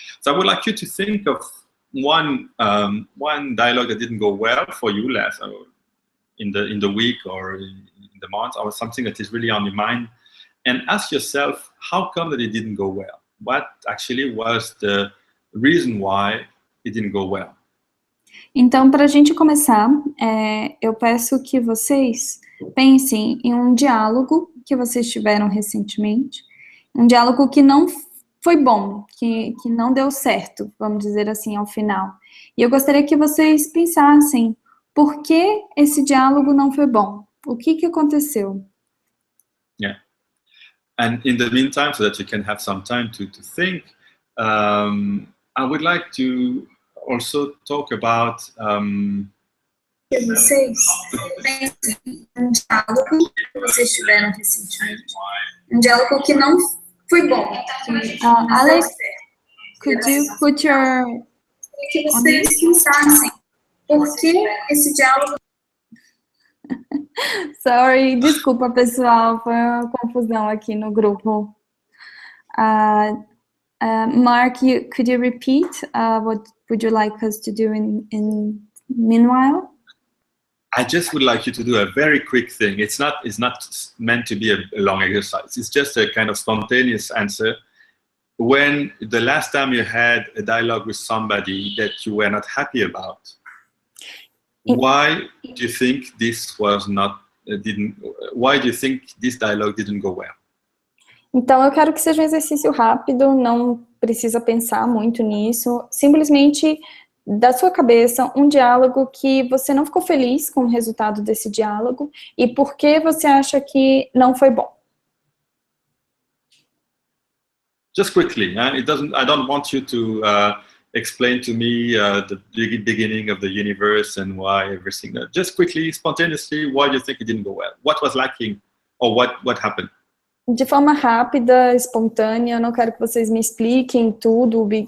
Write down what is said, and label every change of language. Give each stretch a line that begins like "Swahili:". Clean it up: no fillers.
English: So I would like you to think of one dialogue that didn't go well for you last in the week or in the month, or something that is really on your mind, and ask yourself, how come that it didn't go well? What actually was the reason why it didn't go well?
Portuguese: Então, para a gente começar, eu peço que vocês pensem em um diálogo que vocês tiveram recentemente, um diálogo que não foi bom, que não deu certo, vamos dizer assim, ao final. E eu gostaria que vocês pensassem por que esse diálogo não foi bom, o que aconteceu.
English: Yeah. And in the meantime, so that you can have some time to think, I would like to also talk about
Portuguese: Vocês pensem em um diálogo que vocês tiveram recentemente, um diálogo que não foi bom.
English: Alex, could you put your...
Portuguese: Que vocês pensassem por que esse diálogo... Sorry, desculpa pessoal, foi uma confusão aqui no grupo.
English: Marc, could you repeat what would you like us to do in meanwhile? I just would like you to do a very quick thing. It's not meant to be a long exercise. It's just a kind of spontaneous answer. When the last time you had a dialogue with somebody that you were not happy about, why do you think this was not why do you think this dialogue didn't go well?
Portuguese: Então eu quero que seja um exercício rápido, não precisa pensar muito nisso, simplesmente da sua cabeça um diálogo que você não ficou feliz com o resultado desse diálogo e por que você acha que não foi bom.
English: Just quickly, I don't want you to explain to me the beginning of the universe and why everything. Just quickly, spontaneously, why do you think it didn't go well? What was lacking, or what happened?
Portuguese: De forma rápida, espontânea, eu não quero que vocês me expliquem tudo.